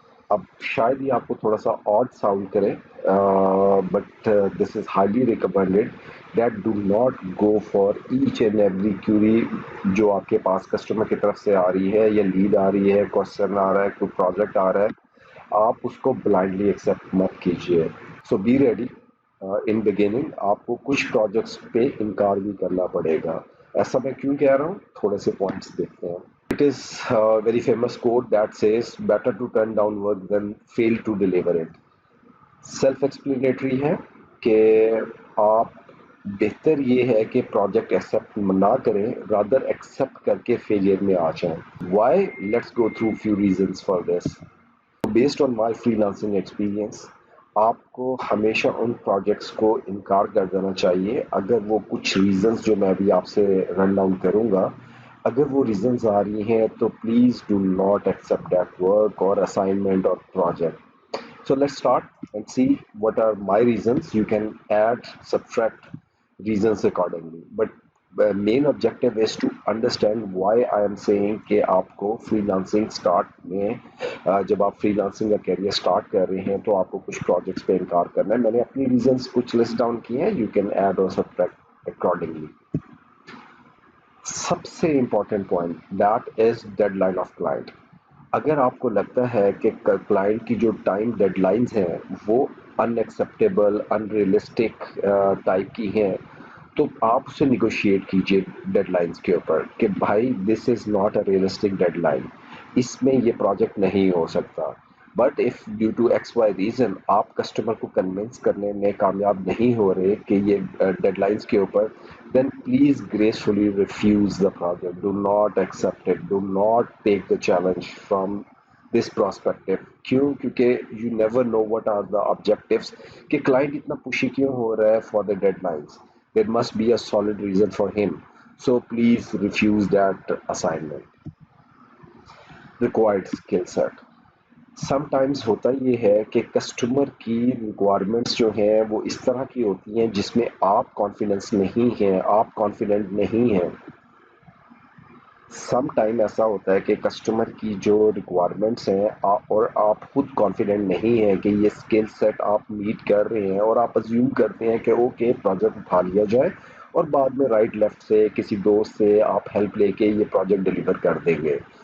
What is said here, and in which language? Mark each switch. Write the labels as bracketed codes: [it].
[ur] اب شاید یہ آپ کو تھوڑا سا آڈ ساؤنڈ کرے [en] but this is highly recommended that do not go for each and every query [ur] جو آپ کے پاس کسٹمر کی طرف سے آ رہی ہے یا لیڈ آ رہی ہے کوشچن آ رہا ہے کوئی پروجیکٹ آ رہا ہے. آپ اس کو بلائنڈلی ایکسیپٹ مت کیجیے. [en] So be ready. [ur] ان بگیننگ آپ کو کچھ پروجیکٹس پہ انکار بھی کرنا پڑے گا. ایسا میں کیوں کہہ رہا ہوں تھوڑے سے پوائنٹس دیکھتے ہیں. [en] It is a very famous quote that says better to turn down work than fail to deliver it. [ur] Self explanatory ہے کہ آپ بہتر یہ ہے کہ پروجیکٹ ایکسیپٹ نہ کریں رادر ایکسیپٹ کر کے فیلئر میں آ جائیں. [en] Why? Let's go through few reasons for this. Based on my freelancing experience [ur] آپ کو ہمیشہ ان پروجیکٹس کو انکار کر دینا چاہیے اگر وہ کچھ ریزنس جو میں ابھی آپ سے رن ڈاؤن کروں گا اگر وہ ریزنز آ رہی ہیں تو [en] please do not accept that work [ur] اور اسائنمنٹ اور project. [en] So let's start and see what are my reasons. You can add, subtract reasons accordingly. But the main objective is to understand why I am saying [ur] کہ آپ کو free lancing start میں جب آپ free lancing کا career start کر رہے ہیں تو آپ کو کچھ پروجیکٹس پہ انکار کرنا ہے. میں نے اپنی ریزنس کچھ لسٹ ڈاؤن کیے ہیں. [en] You can add or subtract accordingly. [ur] سب سے [en] Important point that is deadline of client. [ur] اگر آپ کو لگتا ہے کہ کلائنٹ کی جو ٹائم ڈیڈ لائنز ہیں وہ ان ایکسیپٹیبل ان ریئلسٹک ٹائپ کی ہیں تو آپ اسے نیگوشیٹ کیجئے ڈیڈ لائنز کے اوپر کہ بھائی [en] this is not a realistic deadline, [ur] اس میں یہ پروجیکٹ نہیں ہو سکتا. [en] but if due to x y reason [ur] آپ کسٹمر کو کنونس کرنے میں کامیاب نہیں ہو رہے کہ یہ ڈیڈ لائنس کے اوپر, [en] then please gracefully refuse the project. Do not accept it. Do not take the challenge from this perspective. [ur] کیوں؟ کیونکہ [en] you never know what are the objectives [ur] کہ client اتنا pushy کیوں ہو رہا ہے [en] for the deadlines. There must be a solid reason for him. So please refuse that assignment. Required skill set. [ur] Some times ہوتا یہ ہے کہ کسٹمر کی ریکوائرمنٹس جو ہیں وہ اس طرح کی ہوتی ہیں جس میں آپ کانفیڈنس نہیں ہیں, آپ کانفیڈنٹ نہیں ہیں. سم ٹائم ایسا ہوتا ہے کہ کسٹمر کی جو ریکوائرمنٹس ہیں اور آپ خود کانفیڈنٹ نہیں ہیں کہ یہ اسکل سیٹ آپ میٹ کر رہے ہیں اور آپ ازیوم کرتے ہیں کہ اوکے پروجیکٹ اٹھا لیا جائے اور بعد میں رائٹ لیفٹ سے کسی دوست سے آپ ہیلپ لے کے یہ پروجیکٹ ڈلیور کر دیں گے.